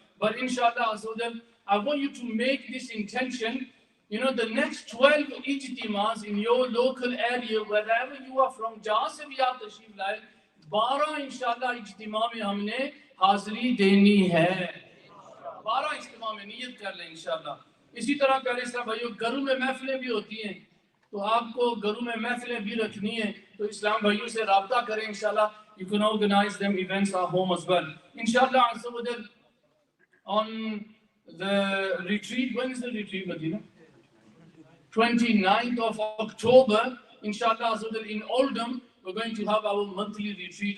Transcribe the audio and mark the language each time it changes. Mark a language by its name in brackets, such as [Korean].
[English] But inshallah Azza wa Jal, I want you to make this intention. You know, the next 12 ijtimas in your local area, wherever you are from, [Hindi] jahan se bhi aap tashrif laye, 12 inshallah ijtima mein humne हाजिरी देनी है. 12 इज्तिमा में नियत कर लें इंशाल्लाह. इसी तरह प्यारे इस्लाम भाइयों, घरों में महफिलें भी होती हैं, तो आपको घरों में महफिलें भी रखनी है, तो इस्लाम भाइयों से राब्ता करें इंशाल्लाह. [English] You can organize them events at home as well. Inshallah Azza wa Jal, on the retreat, when is the retreat, Medina? 29th of October, inshallah Azza wa Jal, in Oldham, we're going to have our monthly retreat.